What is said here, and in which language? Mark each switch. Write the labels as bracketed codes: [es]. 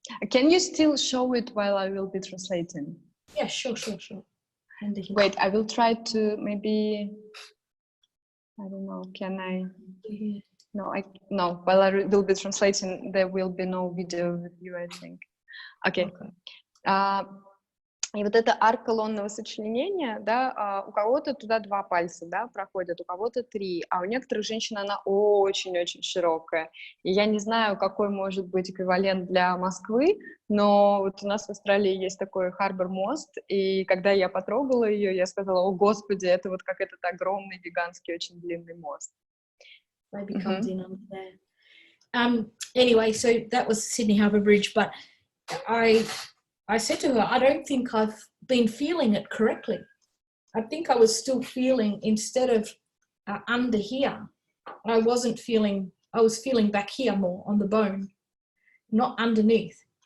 [en] Can you still show it while I will be translating? Yeah, sure. Wait, I will try to maybe, I don't know, can I? No, while I will be translating, there will be no video with you, I think. Okay. [ru] И вот это арка лунного сочленения, да, у кого-то туда 2 пальца, да, проходят, у кого-то 3, а у некоторых женщин она очень-очень широкая. И я не знаю, какой может быть эквивалент для Москвы, но вот у нас в Австралии есть такой Харбор-мост, и когда я потрогала ее, я сказала: о, Господи, это вот как этот огромный, гигантский, очень длинный мост. [en] Maybe comes in under there. Anyway, so that was Sydney Harbour Bridge, but I said to her, I don't think I've been feeling it correctly. I think I was still feeling, instead of under here, I was feeling back here more on the bone, not underneath.